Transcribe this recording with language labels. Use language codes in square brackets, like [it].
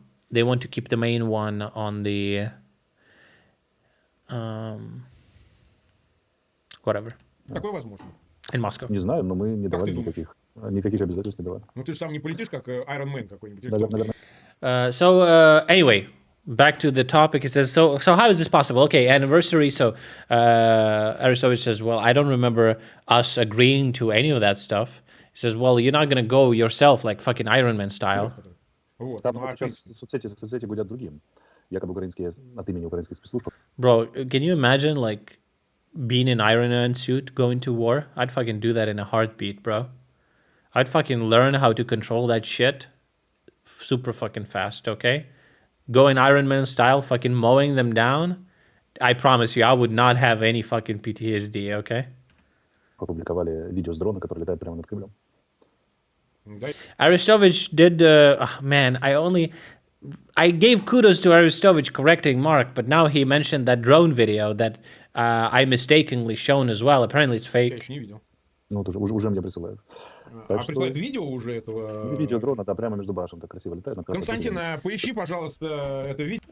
[en] They want to keep the main one on the whatever. [ru] Такое возможно. [en] In Moscow. [ru] Не знаю, но мы не давали никаких обязательств не давали. Ну ты же сам не полетишь, как Iron Man какой-нибудь. [en] So anyway, back to the topic. It says, so how is this possible? Okay, anniversary. So Aristovich says, well, I don't remember us agreeing to any of that stuff. He says, well, you're not going to go yourself like fucking Iron Man style. [ru] Там сейчас соцсети гудят другим. Якобы украинские, от имени украинских спецслужб. [en] Bro, can you imagine like being in Iron Man suit going to war? I'd fucking do that in a heartbeat, bro. I'd fucking learn how to control that shit super fucking fast, okay? Go in Iron Man style, fucking mowing them down. I promise you, I would not have any fucking PTSD, okay? [ru] Опубликовали видео с дрона, который летает прямо над Кремлем. [en] Aristovich did, man, I gave kudos to Aristovich correcting Mark, but now he mentioned that drone video that I mistakenly shown as well. Apparently it's fake. [ru] Я еще не видел. Ну, вот уже мне присылают. А присылает видео уже этого... Видео дрона, да, прямо между башен, так красиво летает. Константин, поищи, пожалуйста, это видео.